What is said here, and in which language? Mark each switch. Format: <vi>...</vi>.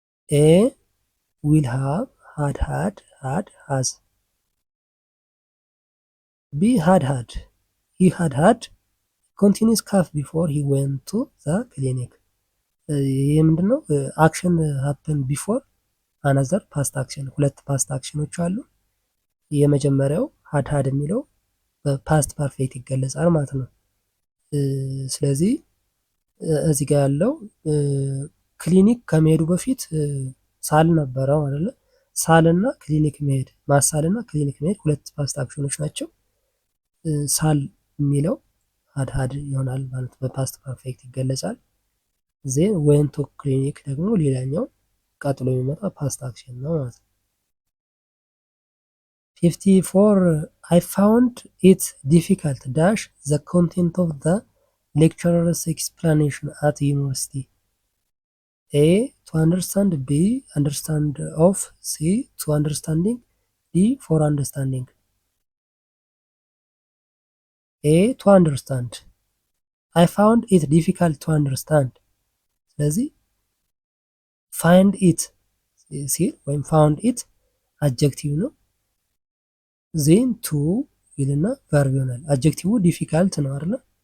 <en>A will have, had, has. B had. He had continuous cough before he went to the clinic.</en> <am>ይህ ምንድነው? አክሽን</am> <en>happen before another past action።</en> <am>ሁለት ፓስት አክሽኖች አሉ። የመጀመሪያው had የሚለው በፓስት ፐርፌክት ይገለጻል ማለት ነው። ስለዚህ እዚህ ጋር ያለው ክሊኒክ ከመሄዱ በፊት ሳል ነበረው አይደለ? ሳልና ክሊኒክ መሄድ፣ ማሳልና ክሊኒክ መሄድ ሁለት ፓስት አክሽኖች ናቸው። ሳል የሚለው had ይሆናል ማለት በፓስት ፐርፌክት ይገለጻል። ዜን ዌንት ቱ ክሊኒክ ደግሞ ሌላኛው ቀጥሎ የሚመጣ ፓስት አክሽን ነው ማለት ነው።</am> <en>54 I found it difficult dash the content of the lecturer's explanation at university. A to understand, B understand of, C to understanding, D for understanding. A to understand. I found it difficult to understand.</en> <am>ስለዚህ find it ሲል ወይም found it አጀክቲቭ ነው። ዜን ቱ ይልና ቨርብ ይሆናል። አጀክቲቭ ዲፊካልት ነው አይደለ?</am>